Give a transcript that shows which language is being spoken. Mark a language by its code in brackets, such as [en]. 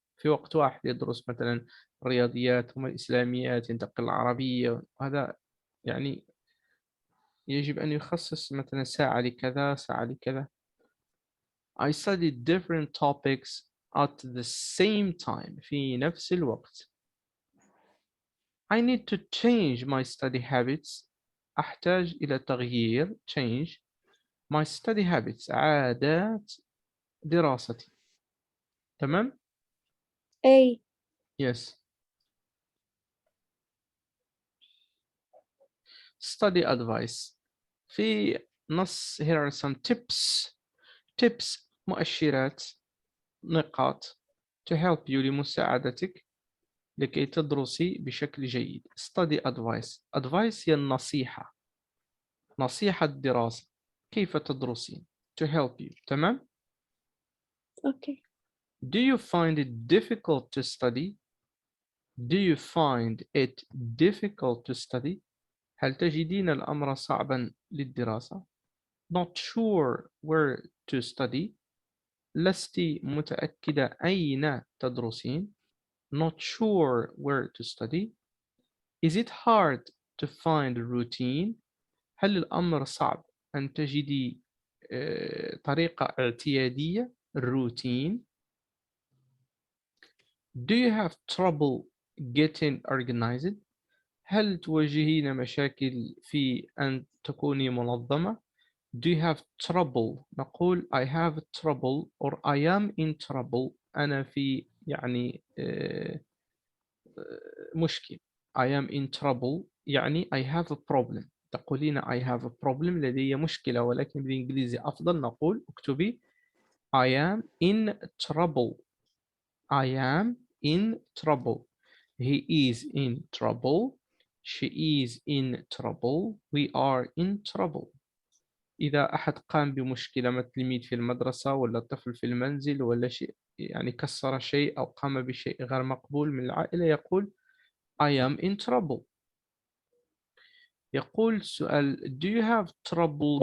[ar] في وقت واحد يدرس مثلا الرياضيات ثم الإسلاميات ينتقل العربية. وهذا يعني يجب أن يخصص مثلا ساعة لكذا ساعة لكذا. [en] I study different topics at the same time. [ar] في نفس الوقت. [en] I need to change my study habits. [ar] أحتاج إلى تغيير [en] change my study habits. [ar] عادات دراستي. تمام؟ [en] A. Yes. Study advice. في نص here are some tips [ar] مؤشرات نقاط [en] to help you [ar] لمساعدتك لكي تدرسي بشكل جيد. [en] study advice. [ar] advice هي النصيحة، نصيحة دراسة، كيف تدرسين. [en] to help you. تمام. Okay. Do you find it difficult to study? Do you find it difficult to study? [ar] هل تجدين الأمر صعبا للدراسة؟ [en] Not sure where to study. [ar] لست متأكدة أين تدرسين. [en] Not sure where to study. Is it hard to find a routine? [ar] هل الأمر صعب أن تجدي طريقة اعتيادية routine. [en] Do you have trouble getting organized? [ar] هل تواجهين مشاكل في أن تكوني منظمة؟ [en] Do you have trouble؟ [ar] نقول [en] I have trouble or I am in trouble. [ar] أنا في يعني مشكل. [en] I am in trouble يعني I have a problem. [ar] تقولين [en] I have a problem [ar] لدي مشكلة، ولكن بالإنجليزي أفضل نقول اكتبي [en] I am in trouble. I am in trouble. He is in trouble. She is in trouble. We are in trouble. [ar] إذا أحد قام بمشكلة مثل تلميذ في المدرسة ولا طفل في المنزل ولا شيء، يعني كسر شيء أو قام بشيء غير مقبول من العائلة، يقول [en] I am in trouble. [ar] يقول سؤال [en] Do you have trouble